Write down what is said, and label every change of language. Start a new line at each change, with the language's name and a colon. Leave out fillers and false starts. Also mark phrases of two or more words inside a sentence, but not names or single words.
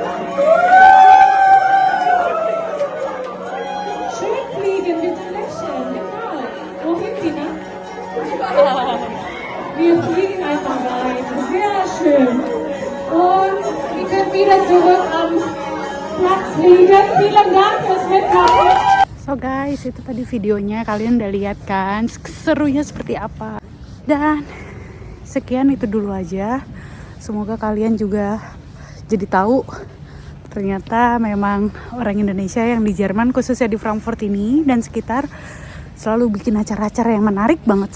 German: Schön fliegen mit dem Lächeln, genau. Wohin, Tina? schön. Und wir können wieder zurück am Platz liegen. Vielen Dank fürs Mitmachen.
English: So guys,
Indonesian: itu tadi videonya, kalian udah lihat kan serunya seperti apa. Dan sekian itu dulu aja. Semoga kalian juga jadi tahu ternyata memang orang Indonesia yang di Jerman, khususnya di Frankfurt ini dan sekitar, selalu bikin acara-acara yang menarik banget.